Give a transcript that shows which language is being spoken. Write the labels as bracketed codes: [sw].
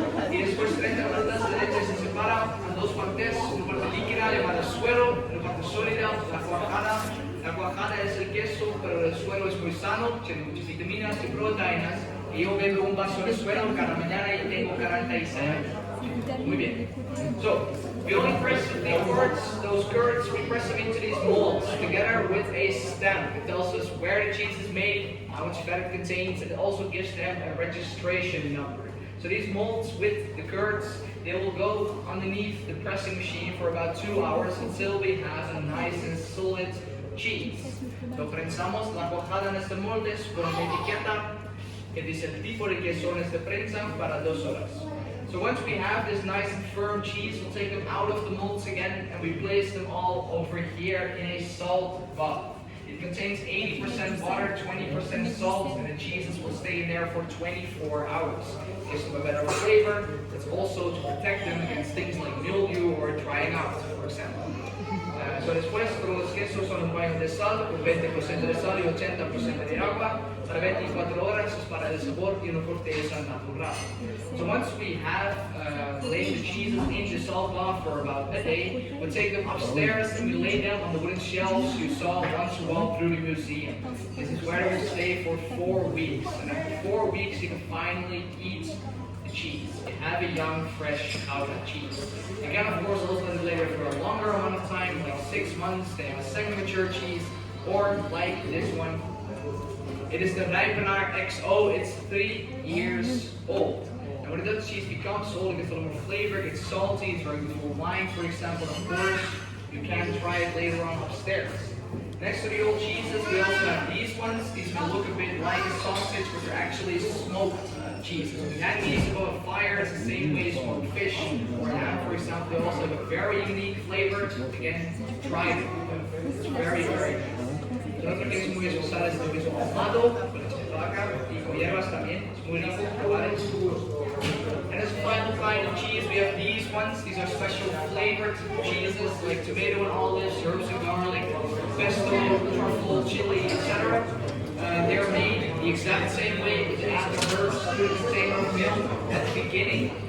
[es] Y después de 30 minutos, la leche se separa en dos partes, una parte líquida llamada suero, una parte sólida, la cuajada. La cuajada es el queso, pero el suero es muy sano, tiene muchas vitaminas y proteínas. Y yo bebo un vaso de suero cada mañana y tengo 46 años. Muy bien. [en] So, we only press the curds, those curds, we press them into these molds together with a stamp. It tells us where the cheese is made, how much fat it contains, and it also gives them a registration number. So these molds with the curds, they will go underneath the pressing machine for about 2 hours until we have a nice and solid cheese. [es] So prensamos la cuajada en este molde con una etiqueta que dice el tipo de queso en esta prensa para 2 horas. [en] So once we have this nice and firm cheese, we'll take them out of the molds again and we place them all over here in a salt bath. It contains 80% water, 20% salt, and the cheeses will stay in there for 24 hours. It gives them a better flavor. It's also to protect them against things like mildew or drying out, for example. [es] So después, los quesos son un baño de sal, con 20% de sal y 80% de agua, para 24 horas para el sabor y una corteza natural. [en] So once we have laid the cheeses in the salt bath for about a day, we take them upstairs and we lay them on the wooden shelves you saw once you walked through the museum. This is where they will stay for 4 weeks, and after 4 weeks you can finally eat cheese. You have a young, fresh Gouda cheese. You can of course also let it later for a longer amount of time, like 6 months, they have a second mature cheese, or like this one. It is the Rijpenaar XO, it's 3 years old. And when the Dutch cheese becomes old, it gets a little more flavor, it gets salty, it's very good for wine, for example. Of course, you can try it later on upstairs. Next to the old cheeses, we also have these ones. These will look a bit like a sausage, but they're actually smoked cheeses. We had these above a fire, it's the same way as smoked fish or ham, for example. They also have a very unique flavor. Again, try it. It's very, very good. [es] Otro que es muy especial es el queso ahumado, con leche de vaca y con hierbas también. Es muy rico, probar es duro. [en] And as a final kind of cheese, we have these ones. These are special flavored cheeses like tomato and olives, herbs and garlic, pesto, truffle, chili, etc. They're made the exact same way, but they add the herbs to the container of milk at the beginning.